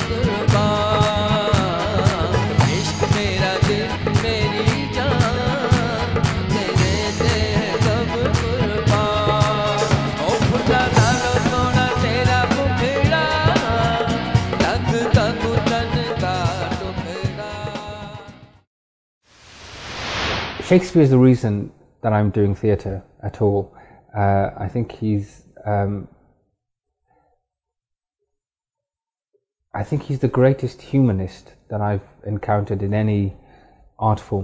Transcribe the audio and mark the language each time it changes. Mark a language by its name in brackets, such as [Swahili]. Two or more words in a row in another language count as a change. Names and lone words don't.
[Punjabi] ਕੁਰਬਾਨ ਇਸ਼ਕ ਮੇਰਾ ਦਿਲ ਮੇਰੀ ਜਾਨ ਤੇਰੇ ਤੇ ਹੈ ਸਬ ਕੁਰਬਾਨ ਓ ਫੁੱਲਾਂ ਨਾਲੋਂ ਸੋਹਣਾ ਤੇਰਾ ਮੁਖੜਾ ਲਗਦਾ ਕੁਤਨ ਕਾ ਟੁਕੜਾ. [English] Shakespeare is the reason that I'm doing theatre at all. I think he's the greatest humanist that I've encountered in any art form.